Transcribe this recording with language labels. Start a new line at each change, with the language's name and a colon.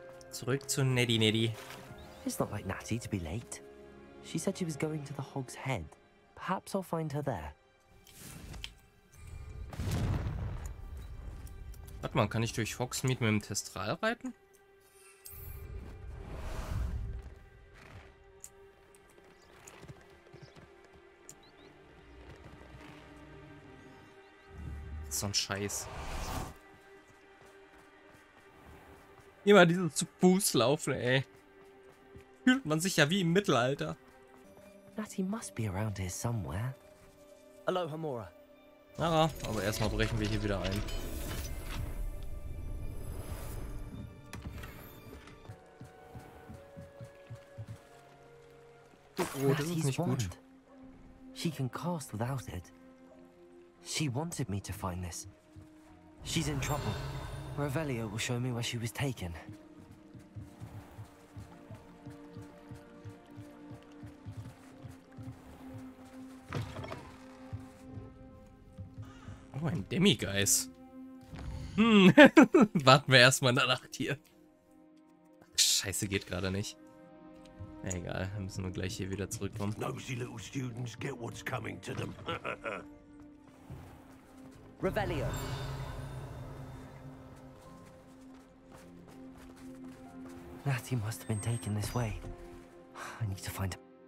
German: Zurück zu Neddy.
English: It's not like Natty to be late. She said she was going to the Hog's Head. Perhaps I'll find her there.
German: Warte mal, kann ich durch Hogsmeade mit dem Testral reiten? So ein Scheiß. Immer dieses zu Fuß laufen, ey. Fühlt man sich ja wie im Mittelalter.
English: Natty must be around here somewhere. Aloha, Mora.
German: Ja, aber erstmal brechen wir hier wieder ein. Oh, das ist nicht gut.
English: She can cast without it. She wanted me to find this. She's in trouble. Revelio will show me where she was taken.
German: Oh, ein Demigeist. Warten wir erstmal in der Nacht hier. Ach, Scheiße, geht gerade nicht. Egal, dann müssen wir gleich hier wieder zurückkommen.
English: Nosy little students get what's coming to them. Revelio. Natty must have been taken this way. I need to find her.